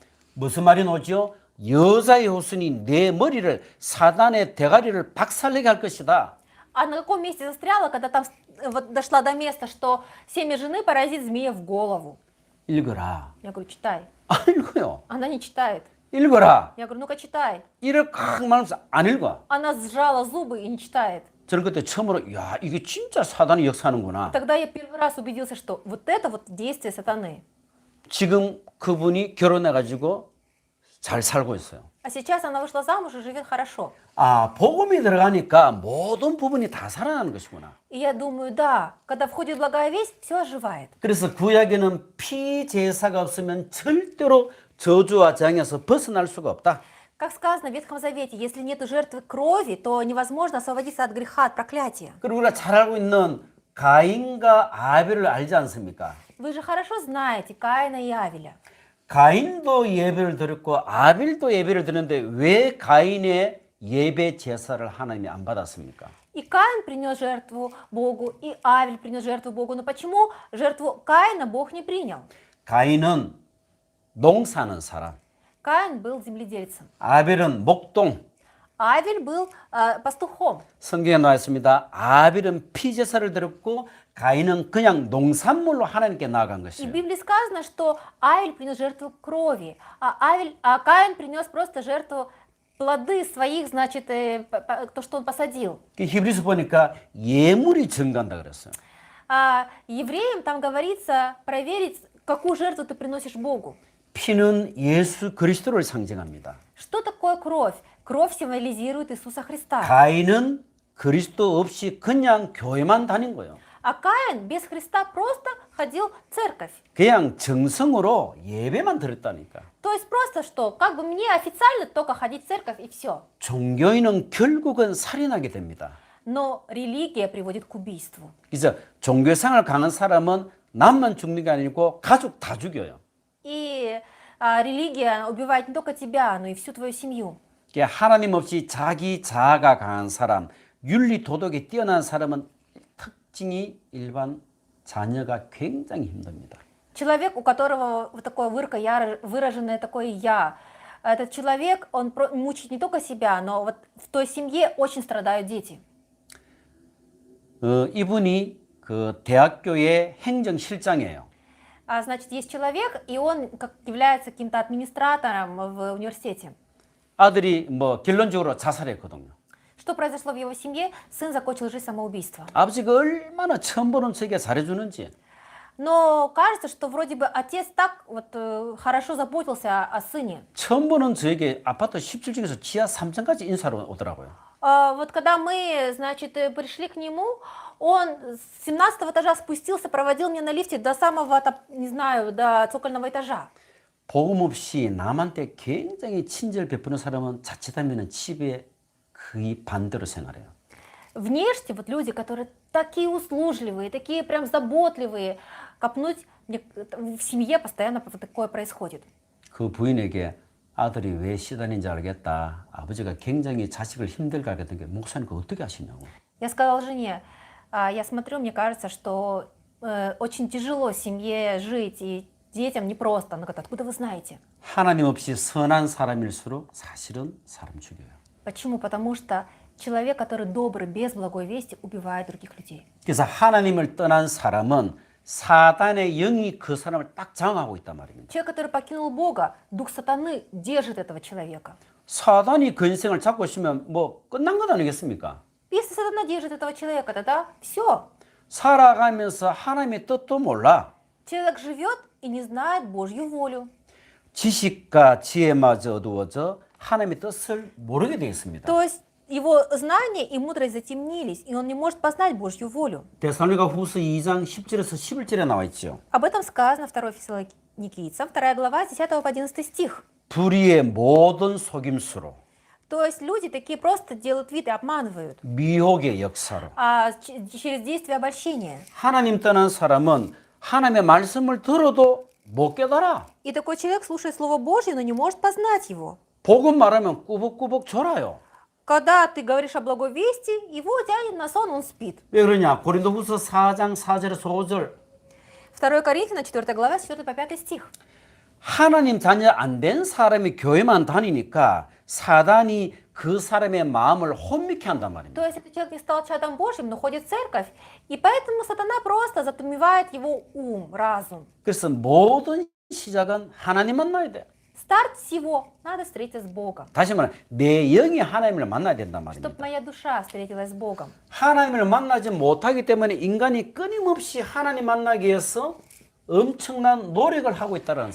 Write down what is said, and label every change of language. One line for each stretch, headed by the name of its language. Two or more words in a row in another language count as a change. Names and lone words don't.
Korean: 무슨 말이 나오죠? 여자의 후손이 내 머리를 사단의 대가리를 박살내게 할 것이다.
Russian: А на каком месте застряла, когда там вот дошла до места, что семя жены поразит змея в голову?
Korean: 읽어라.
Russian: Я говорю, читай.
Korean: 안 읽어요.
Russian: Она не читает.
Korean: 읽어라.
Russian: Я говорю, ну-ка читай.
Korean: 이렇게 말하면서 안 읽어.
Russian: Она сжала зубы и не читает.
Korean: 저는 그때 처음으로 야 이게 진짜 사단이 역사하는구나.
Russian: Тогда я первый раз убедился, что вот это вот действие сатаны.
Korean: 지금 그분이 결혼해가지고 잘 살고 있어요.
Russian: А сейчас она вышла замуж и живет хорошо.
Korean: 아 복음이 들어가니까 모든 부분이 다 살아나는 것이구나.
Russian: И я думаю, да, когда входит благая весть, все оживает.
Korean: 그래서 구약에는 피제사가 없으면 절대로 저주와 재앙에서 벗어날 수가 없다.
Russian: Как сказано в Ветхом Завете, если нет жертвы крови, то невозможно освободиться от греха, от проклятия.
Korean: 그리고 우리가 잘 알고 있는 가인과 아벨을 알지 않습니까?
Russian: Вы же хорошо знаете Каина и Авеля.
Korean: 가인도 예배를 드렸고 아벨도 예배를 드렸는데 왜 가인의 예배 제사를 하나님이 안 받았습니까?
Russian: И Каин принес жертву Богу, и Авель принес жертву Богу. Но почему жертву Каина Бог не принял?
Korean: 가인은 농사하는 사람,
Russian: Каин был земледельцем,
Korean: 아벨은 목동.
Russian: Авель был пастухом.
Korean: 성경에 나와 있습니다. 아벨은 피제사를 드렸고 가인은 그냥 농산물로 하나님께 나아간
Russian: И в
Korean: 것이에요.
Russian: Библии сказано, что Авель принес жертву крови, а Каин принес просто жертву плоды своих, значит, то, что он посадил.
Korean: 히브리서 보니까 예물이 증가한다 그랬어요.
Russian: А евреям там говорится проверить, какую жертву ты приносишь Богу.
Korean: 피는 예수 그리스도를 상징합니다.
Russian: Что такое кровь? Кровь символизирует Иисуса Христа.
Korean: 가인은 그리스도 없이 그냥 교회만 다닌 거예요.
Russian: А Каин без Христа просто ходил в церковь.
Korean: 그냥 정성으로 예배만 드렸다니까.
Russian: То есть просто что, как бы мне официально только ходить в церковь и все.
Korean: 종교인은 결국은 살인하게 됩니다.
Russian: Но религия приводит к убийству.
Korean: 그래서 종교생활 강한 사람은 남만 죽는 게 아니고 가족 다 죽여요.
Russian: И религия убивает не только тебя, но и всю твою семью.
Korean: 하나님 없이 자기 자아가 강한 사람, 윤리 도덕이 뛰어난 사람은 특징이 일반 자녀가 굉장히 힘듭니다.
Russian: Человек, у которого вот такое выраженное такое «я», этот человек, он мучает не только себя, но вот в той семье очень страдают дети.
Korean: 이분이 그 대학교의 행정실장이에요.
Russian: Значит, есть человек, и он является каким-то администратором в университете.
Korean: 아들이 뭐 결론적으로 자살했거든요.
Russian: Что произошло в его семье? Сын закончил жизнь самоубийством.
Korean: 아버지가 얼마나 처음 보는 척에 잘해주는지.
Russian: Но кажется, что вроде бы отец так вот хорошо заботился о сыне.
Korean: 처음 보는 저에게 아파트 17층에서 지하 3층까지 인사로 오더라고요.
Russian: Вот когда мы, значит, пришли к нему, он с 17 этажа спустился, проводил меня на лифте до самого, не знаю, до цокольного этажа.
Korean: 복음 없이 남한테 굉장히 친절 베푸는 사람은 자칫하면 집에 거의 반대로 생활해요.
Russian: Внешне вот люди, которые такие услужливые, такие прям заботливые, копнуть в семье постоянно вот такое происходит.
Korean: 그 부인에게 아들이 왜 시달린지 알겠다. 아버지가 굉장히 자식을 힘들게 하겠던 게 목사님 그거 어떻게 하시냐고.
Russian: Я сказала жене, я смотрю, мне кажется, что очень тяжело семье жить и детям непросто. Она говорит, откуда вы знаете?
Korean: 하나님 없이 선한 사람일수록 사실은 사람 죽여요.
Russian: Почему? Потому что человек, который добрый, без благой вести, убивает других людей.
Korean: 그래서 하나님을 떠난 사람은 사단의 영이 그 사람을 딱 장악하고 있단 말입니다.
Russian: Человек, который покинул Бога, дух сатаны держит этого человека.
Korean: 사단이 그 인생을 잡고 있으면 뭐 끝난 것 아니겠습니까?
Russian: Если сатана держит этого человека, тогда все.
Korean: 살아가면서 하나님의 뜻도 몰라.
Russian: Человек живет и не знает Божью волю.
Korean: 지식과 지혜마저 어두워져 하나님의 뜻을 모르게 되어 있습니다.
Russian: То есть его знание и мудрость затемнились, и он не может познать Божью волю.
Korean: 데살로니가 후서 2장 10절에서 11절에 나와 있죠.
Russian: Об этом сказано 2 Фессалоникийцам, 2 глава, с 10 по 11 стих.
Korean: 불의의 모든 속임수로
Russian: То есть люди такие просто делают вид и обманывают
Korean: 미혹의 역사로
Russian: через действие обольщения.
Korean: 하나님 떠난 사람은 하나님의 말씀을 들어도 못 깨달아.
Russian: И такой человек слушает Слово Божье, но не может познать его.
Korean: 복음 말하면 꾸벅꾸벅 졸아요.
Russian: Когда ты говоришь о благой вести, его тянет на сон, он спит.
Korean: 왜 그러냐? 고린도후서 4장 4절에서 5절.
Russian: 2 Коринфянам, 4 глава, с 4 по 5 стих.
Korean: 하나님 자녀 안 된 사람이 교회만 다니니까 사단이 그 사람의 마음을 혼미케 한단 말입니다.
Russian: То есть этот человек не стал чадом Божьим, но ходит в церковь, и поэтому сатана просто затумевает его ум, разум.
Korean: 그래서 모든 시작은 하나님 만나야 돼.
Russian: Старт всего, надо встретиться с Богом.
Korean: 다시 말하면 내 영이 하나님을 만나야 된단
Russian: Чтобы
Korean: 말입니다.
Russian: моя душа встретилась с Богом.
Korean: 하나님을 만나지 못하기 때문에 인간이 끊임없이 하나님 만나기 위해서 엄청난 노력을 하고 있다는